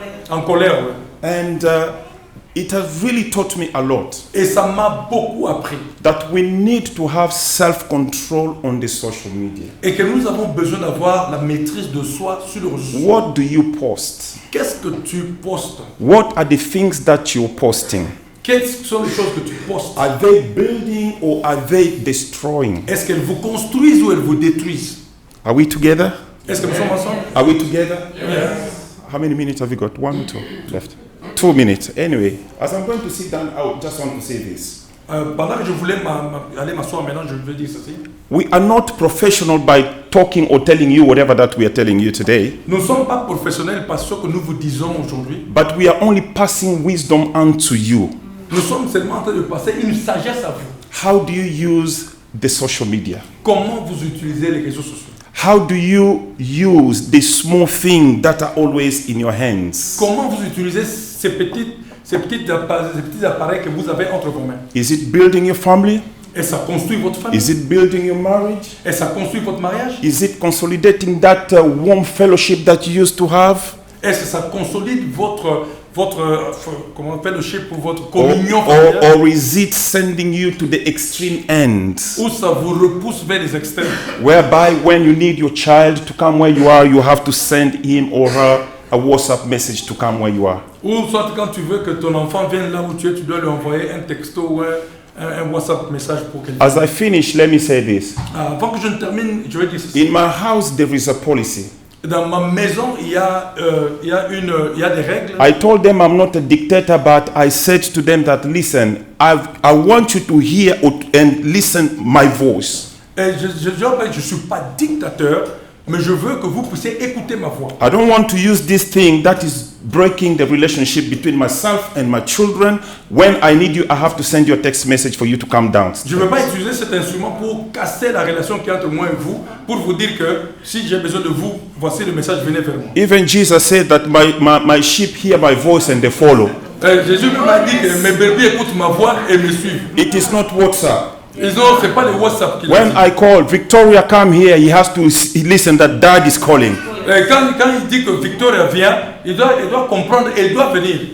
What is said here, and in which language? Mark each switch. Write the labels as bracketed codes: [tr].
[fr] En colère. Ouais. [en] And it has really taught me a lot [fr] Et ça m'a beaucoup appris. [en] that we need to have self-control on the social media. [fr] Et que nous avons besoin d'avoir la maîtrise de soi sur le réseau social. [en] What do you post? [fr] Qu'est-ce que tu postes? [en] What are the things that you're posting? [fr] Quelles sont les choses que tu postes? [en] Are they building or are they destroying? [fr] Est-ce qu'elles vous construisent ou elles vous détruisent? [en] Are we together? [fr] Est-ce que nous sommes ensemble? [en] Are we together? Yes. How many minutes have you got? 1 or 2 left? 2 minutes. Anyway, as I'm going to sit down, I just want to say this. [fr] Pendant que je voulais aller m'asseoir maintenant, je veux dire ceci. [en] We are not professional by talking or telling you whatever that we are telling you today, [fr] Nous ne sommes pas professionnels par ce que nous vous disons aujourd'hui. [en] but we are only passing wisdom unto you. [fr] Nous sommes seulement en train de passer une sagesse à vous. [en] How do you use the social media? [fr] Comment vous utilisez les réseaux sociaux? [en] How do you use the small things that are always in your hands? [fr] Comment vous utilisez ces petits appareils que vous avez entre vos mains? [en] Is it building your family? [fr] Et ça construit votre famille? [en] Is it building your marriage? [fr] Et ça construit votre mariage? [en] Is it consolidating that warm fellowship that you used to have? [fr] Est-ce que ça consolide votre comment fellowship pour votre [en] Or, [fr] communion familiale? [en] or is it sending you to the extreme end? [fr] Ou ça vous repousse vers les extrêmes? [en] Whereby when you need your child to come where you are, you have to send him or her a WhatsApp message to come where you are. [fr] Ou soit quand tu veux que ton enfant vienne là où tu es, tu dois lui envoyer un texto ou un WhatsApp message pour quelqu'un. [en] As I finish, let me say this. [fr] Avant que je ne termine, je vais dire ceci. [en] In my house, there is a policy. [fr] Dans ma maison, il y a des règles. [en] I told them I'm not a dictator, but I said to them that, listen, I want you to hear and listen my voice. [fr] Et je suis pas dictateur, mais je veux que vous puissiez écouter ma voix. [en] I don't want to use this thing that is breaking the relationship between myself and my children. When I need you, I have to send you a text message for you to come down. [fr] Je ne veux pas utiliser cet instrument pour casser la relation qu'il y a entre moi et vous, pour vous dire que si j'ai besoin de vous, voici le message, venez vers moi. [en] Even Jesus said that my sheep hear my voice and they follow. [fr] Jésus m'a dit que mes brebis écoutent ma voix et me suivent. [en] It is not WhatsApp. [fr] C'est pas le WhatsApp qui [en] When I call, Victoria, come here, he has to listen that dad is calling. [fr] Quand il dit que Victoria vient, il doit comprendre et il doit venir.